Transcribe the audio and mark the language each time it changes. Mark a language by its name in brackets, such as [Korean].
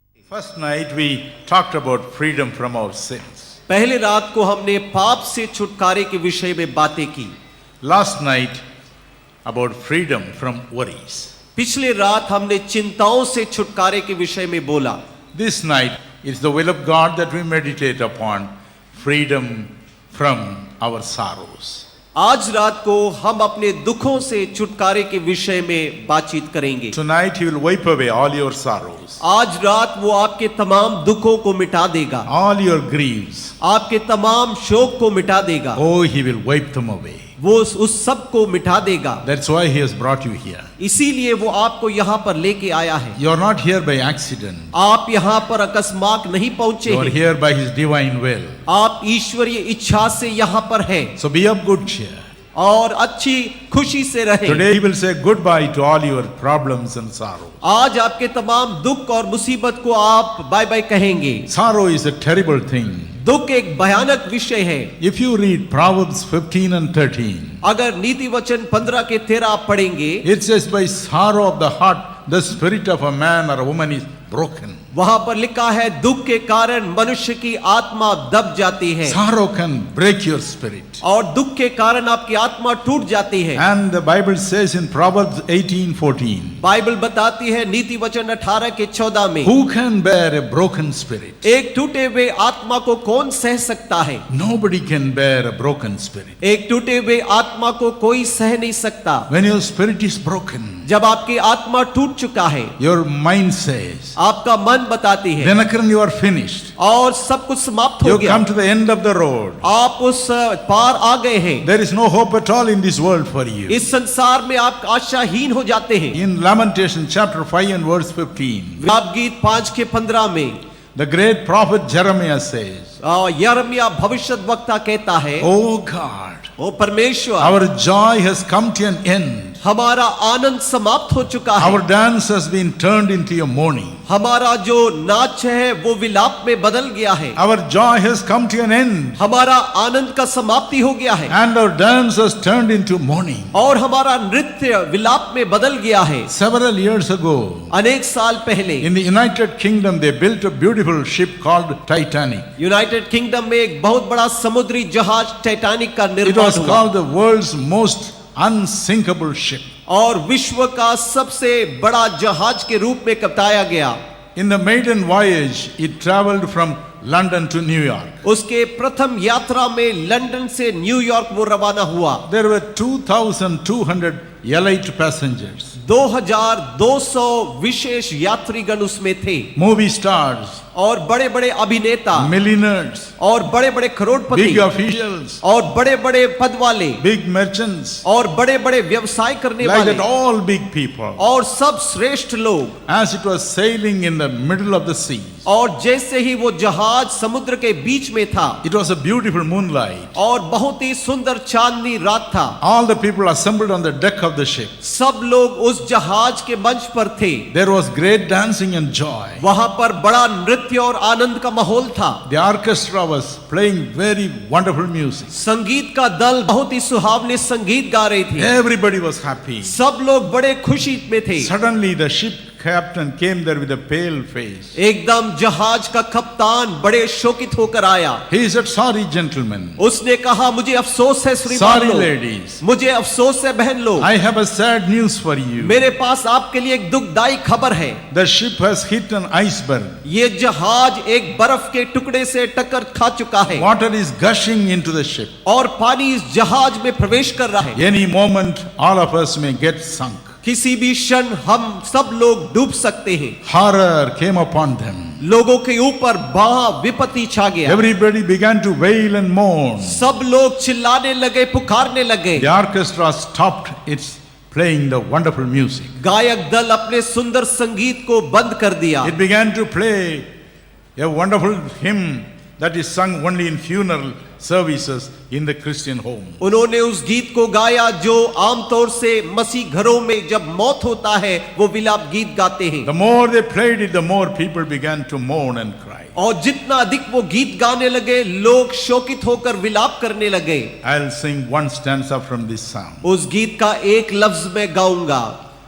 [English] First night we talked about freedom from our sins. [Hindi] पहले रात को हमने पाप से छुटकारे के विषय में बातें की। [English] Last night about freedom from worries. [Hindi] पिछले रात हमने चिंताओं से छुटकारे के विषय में बोला। [English] This night it's the will of God that we meditate upon freedom from our sorrows. [Hindi] आज रात को हम अपने दुखों से छुटकारे के विषय में बातचीत करेंगे। [English] Tonight he will wipe away all your sorrows, [Hindi] आज रात वो आपके तमाम दुखों को मिटा देगा, [English] all your griefs. [Hindi] आपके तमाम शोक को मिटा देगा। [English] Oh, he will wipe them away. [Hindi] वो उस सब को मिटा देगा। [English] That's why he has brought you here. [Hindi] इसीलिए वो आपको यहाँ पर लेके आया है। [English] You are not here by accident. [Hindi] आप यहाँ पर अकस्मात नहीं पहुँचे [English] You are [Hindi] हैं। [English] here by his divine will. [Hindi] आप ईश्वरीय इच्छा से यहाँ पर हैं [English] So be of good cheer. [Hindi] और अच्छी खुशी से रहें। [English] Today he will say goodbye to all your problems and sorrows. [Hindi] आज आपके तमाम दुख और मुसीबत को आप बाय बाय कहेंगे। [English] Sorrow is a terrible thing. [Hindi] दुख एक भयानक विषय है। [English] If you read Proverbs 15 and 13, [Hindi] अगर नीति वचन 15 के 13 आप पढ़ेंगे, [English] it says, by sorrow of the heart, the spirit of a man or a woman is broken. [Hindi] वहां पर लिखा है दुख के कारण मनुष्य की आत्मा दब जाती है। [English] Sorrow can break your spirit. [Hindi] और दुख के कारण आपकी आत्मा टूट जाती है। [English] And the Bible says in Proverbs 18:14, [Hindi] Bible बताती है नीति वचन 18 के 14 में, [English] who can bear a broken spirit? [Hindi] एक टूटे हुए आत्मा को कौन सह सकता है? [English] Nobody can bear a broken spirit. [Hindi] एक टूटे हुए आत्मा को कोई सह नहीं सकता। [English] When your spirit is broken, [Hindi] जब आपकी आत्मा टूट चुका है, [English] your mind says, [Hindi] आपका मन बताती है, [English] Dinakaran, you are finished. [Hindi] और सब कुछ समाप्त हो [English] You [Hindi] गया, [English] come to the end of the road. [Hindi] आप उस पार आ गए हैं। [English] There is no hope at all in this world for you. [Hindi] इस संसार में आप आशाहीन हो जाते हैं। [English] In Lamentation chapter 5 and verse 15, [Hindi] विलाप गीत 5 के 15 में [English] the great prophet Jeremiah says, [Hindi] यिर्मयाह भविष्यद्वक्ता कहता है, [English] Oh God, [Hindi] ओ परमेश्वर, [English] our joy has come to an end. [Hindi] हमारा आनंद समाप्त हो चुका है। [English] Our dance has been turned into a mourning. [Hindi] हमारा जो नाच है वो विलाप में बदल गया है। [English] Our joy has come to an end. [Hindi] हमारा आनंद का समाप्ति हो गया है [English] And our dance has turned into mourning. [Hindi] और हमारा नृत्य विलाप में बदल गया है। [English] Several years ago, [Hindi] अनेक साल पहले [English] in the United Kingdom, they built a beautiful ship called Titanic. [Hindi] United kingdom में एक बहुत बड़ा समुद्री जहाज टाइटैनिक का [English] It [Hindi] निर्माण [English] was [Hindi] हुआ [English] called the world's most unsinkable ship. [Hindi] और विश्व का सबसे बड़ा जहाज के रूप में बताया गया। [English] In the maiden voyage, it traveled from London to New York. [Hindi] उसके प्रथम यात्रा में लंदन से न्यूयॉर्क वो रवाना हुआ। [English] There were 2,200 elite passengers. [Hindi] 2200 विशेष यात्रीगण उसमें थे। [English] Movie stars, [Hindi] और बड़े बड़े अभिनेता [English] millionaires, [Hindi] और बड़े बड़े करोड़पति [English] big officials, [Hindi] और बड़े बड़े पद वाले [English] big merchants, [Hindi] और बड़े बड़े व्यवसाय करने [English] like [Hindi] वाले [English] that all big people. [Hindi] और सब श्रेष्ठ लोग, [English] As it was sailing in the middle of the sea, [Hindi] और जैसे ही वो जहाज समुद्र के बीच में था, [English] it was a beautiful moonlight. [Hindi] और बहुत ही सुंदर चांदनी रात था। [English] All the people assembled on the deck of the ship. [Hindi] सब लोग उस जहाज के मंच पर थे। [English] There was great dancing and joy. [Hindi] वहां पर बड़ा नृत्य और आनंद का माहौल था। [English] The orchestra was playing very wonderful music. [Hindi] संगीत का दल बहुत ही सुहावने संगीत गा रहे थे। [English] Everybody was happy. [Hindi] सब लोग बड़े खुशी में थे। [English] Suddenly the ship captain came there with a pale face. [Hindi] एकदम जहाज का कप्तान बड़े शोकित होकर आया। [English] He said, sorry gentlemen, [Hindi] उसने कहा, मुझे अफसोस है श्रीमान [English] sorry [Hindi] लोग, [English] ladies, [Hindi] मुझे अफसोस है बहन लोग, [English] I have a sad news for you. [Hindi] मेरे पास आपके लिए एक दुखदाई खबर है। [English] The ship has hit an iceberg. [Hindi] ये जहाज एक बर्फ के टुकड़े से टक्कर खा चुका है [English] Water is gushing into the ship. [Hindi] और पानी इस जहाज में प्रवेश कर रहा है। [English] Any moment all of us may get sunk. [Hindi] किसी भी क्षण हम सब लोग डूब सकते हैं। [English] Horror came upon them. [Hindi] लोगों के ऊपर बड़ा विपत्ति छा गया। [English] Everybody began to wail and mourn. [Hindi] सब लोग चिल्लाने लगे, पुकारने लगे। [English] The orchestra stopped its playing the wonderful music. [Hindi] गायक दल अपने सुंदर संगीत को बंद कर दिया। [English] It began to play a wonderful hymn that is sung only in funeral services in the Christian home. [Hindi] उन्होंने उस गीत को गाया जो आमतौर से मसीह घरों में जब मौत होता है वो विलाप गीत गाते हैं। [English] The more they played it, the more people began to mourn and cry. [Hindi] और जितना अधिक वो गीत गाने लगे, लोग शोकित होकर विलाप करने लगे। [English] I'll sing one stanza from this psalm. [Hindi] उस गीत का एक लफ्ज मैं गाऊंगा।